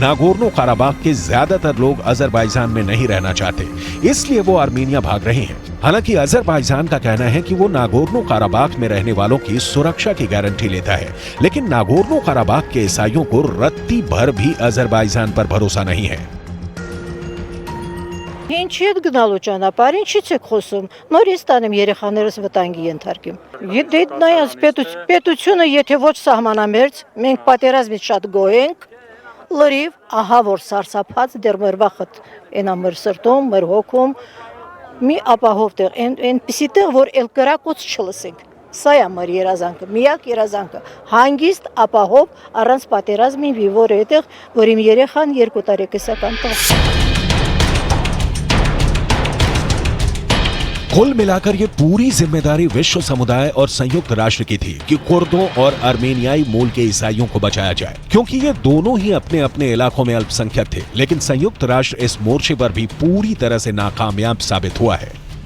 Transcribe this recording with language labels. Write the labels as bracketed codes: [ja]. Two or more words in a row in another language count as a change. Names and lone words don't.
[hi] नागोर्नो काराबाख के ज्यादातर लोग अजरबैजान में नहीं रहना चाहते, इसलिए वो अर्मेनिया भाग रहे हैं। हालांकि अजरबैजान का कहना है कि वो नागोर्नो काराबाख में रहने वालों की सुरक्षा की गारंटी लेता है, लेकिन नागोर्नो काराबाख के ईसाइयों को रत्ती भर भी अजरबैजान पर भरोसा नहीं है। [hy] Ինչի եք գնալու ճանապարհ, ինչից եք խոսում։ Նորից տանեմ երեխաներս վտանգի ենթարկեմ։ Եթե նայած պետությունը եթե ոչ սահմանամերձ, մենք պատերազմից շատ գոհ ենք, լրիվ ահա որ սարսափած դեռ մեր վախտ այնա մեր սրտում, մեր հոգում մի ապահով տեղ, այնպիսի տեղ, որ էլ կրակոց չլսենք։ Սա է մեր երազանքը, միակ երազանքը։ Հանգիստ ապահով առանց պատերազմի վիվոր այդտեղ, որ իմ երեխան 2 տարեկան տղա։ [hi] कुल मिलाकर ये पूरी जिम्मेदारी विश्व समुदाय और संयुक्त राष्ट्र की थी कि कुर्दों और अर्मेनियाई मूल के ईसाइयों को बचाया जाए, क्योंकि ये दोनों ही अपने अपने इलाकों में अल्पसंख्यक थे। लेकिन संयुक्त राष्ट्र इस मोर्चे पर भी पूरी तरह से नाकामयाब साबित हुआ है।